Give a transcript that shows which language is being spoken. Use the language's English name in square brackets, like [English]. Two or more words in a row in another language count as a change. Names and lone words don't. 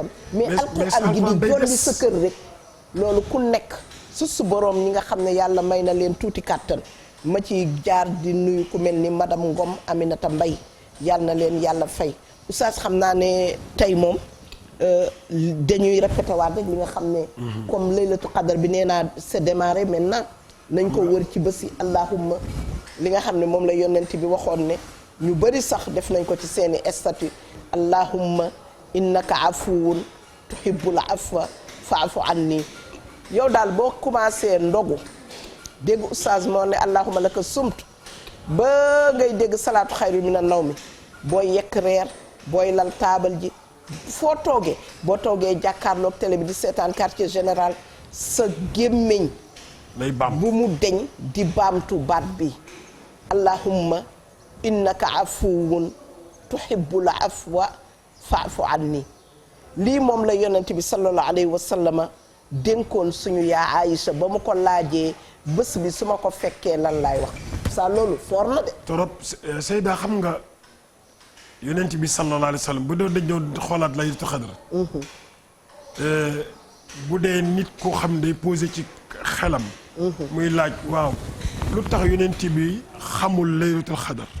[Wolof] mais alquran gi di jolli sa kër rek. loolu ku nekk su boroom ñi nga xam ne yàlla may na leen tuuti kàttan ma ci jaar di nuyu ku mel ni madame Ngom Aminata Mbaye yàlla na leen yàlla fay oustaz xam naa ne tey moom dañuy répété waat rek li nga xam ne comme laylatul qadar bi nee naa [French] c'est démarré maintenant [Wolof] nañ ko wër ci bési allahumma li nga xam ne moom la yonent bi waxoon ne ñu bari sax def nañ ko ci seeni statut [Arabic] اللهم إنك عفو تحب العفو فاعف عني [Wolof] yow daal boo commencé ndogu dégg oustaz moo ne [Arabic] اللهم لك [Wolof] sumtu ba ngay dégg [Arabic] الصلاة خير من النوم [Wolof] booy yekk reer booy lal taabal ji foo toogee boo toogee jàkkaarloog télé bi di seetaan [French] quartier général [Wolof] sa gémmiñ bu mu deñ di baamtu baat bi [Arabic] اللهم إنك عفو تحب العفو فاعف عني [Wolof] lii moom la yonent bi [Arabic] صلى الله عليه وسلم [Wolof] dénkoon suñu yaa Aïcha ba mu ko laajee bés bi su ma ko fekkee lan laay wax sa loolu foor na de torop Seyda xam nga yonent bi [Arabic] صلى الله عليه وسلم [Wolof] bu doon dañ doon xoolaat laylatul qadr bu dee nit koo xam day posé ci xelam muy laaj waaw lu tax yonent bi xamul laylatul qadr